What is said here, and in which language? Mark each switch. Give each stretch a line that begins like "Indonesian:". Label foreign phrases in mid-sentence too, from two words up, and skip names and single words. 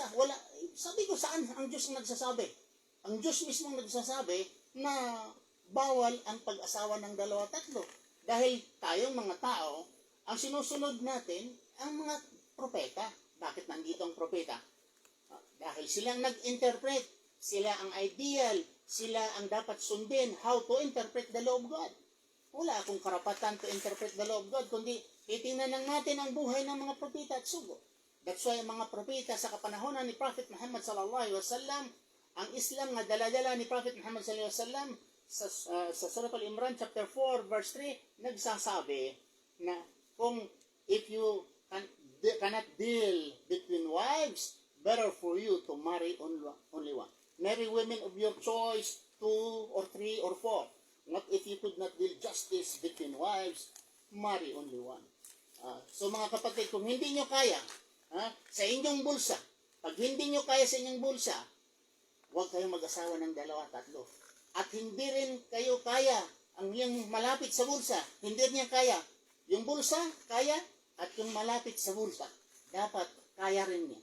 Filipino: Wala, sabi ko, saan ang Diyos nagsasabi? Ang Diyos mismo nagsasabi na bawal ang pag-asawa ng dalawa tatlo. Dahil tayong mga tao, ang sinusunod natin, ang mga propeta. Bakit nandito ang propeta? Dahil silang nag-interpret. Sila ang ideal. Sila ang dapat sundin.
English: How to interpret the law of God.
Filipino: Wala akong karapatan
English: to interpret the law of God,
Filipino: kundi titingnan lang natin ang buhay ng mga propeta at sugo.
English: That's why
Filipino: ang mga propeta sa kapanahonan ni Prophet Muhammad
Arabic: صلى الله عليه وسلم,
Filipino: ang Islam na dala-dala ni Prophet Muhammad
Arabic: صلى الله عليه وسلم
Filipino: sa Surah Al-Imran chapter 4 verse 3 nagsasabi na kung
English: if you cannot deal between wives, better for you to marry only one. Marry women of your choice, 2 or 3 or 4. Not if you could not deal justice between wives, marry only one.
Filipino: So mga kapatid, kung hindi nyo kaya sa inyong bulsa, pag hindi nyo kaya sa inyong bulsa, huwag kayong mag-asawa ng dalawa, tatlo. At hindi rin kayo kaya ang yung malapit sa bulsa, hindi niya kaya. Yung bulsa, kaya, at yung malapit sa bulsa, dapat kaya rin niya.